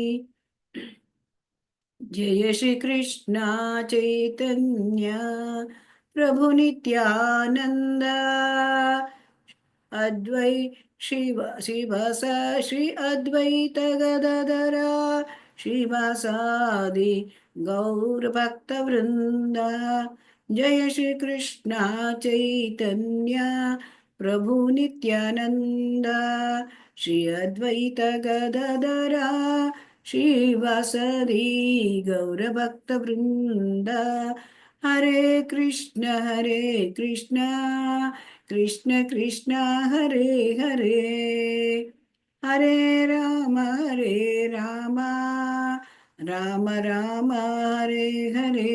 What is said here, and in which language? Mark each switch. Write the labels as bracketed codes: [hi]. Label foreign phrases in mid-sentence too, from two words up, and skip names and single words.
[sa] ಜಯ ಶ್ರೀ ಕೃಷ್ಣ ಚೈತನ್ಯ ಪ್ರಭು ನಿತ್ಯಾನಂದ ಅದ್ವೈ ಶಿವಸ ಶ್ರೀ ಅದ್ವೈತ ಗದಾಧರ ಶ್ರೀವಾಸಾದಿ ಗೌರ ಭಕ್ತ ವೃಂದ. ಜಯ ಶ್ರೀ ಕೃಷ್ಣ ಚೈತನ್ಯ ಪ್ರಭು ನಿತ್ಯಾನಂದ ಶ್ರೀ ಅದ್ವೈತ ಗದಾಧರ ಶ್ರೀವಾಸದಿ ಗೌರ ಭಕ್ತ ವೃಂದ. ಹರೇ ಕೃಷ್ಣ ಕೃಷ್ಣ ಕೃಷ್ಣ ಹರೇ ಹರೇ ಹರೇ ರಾಮ ರಾಮ ರಾಮ ಹರೇ ಹರೇ.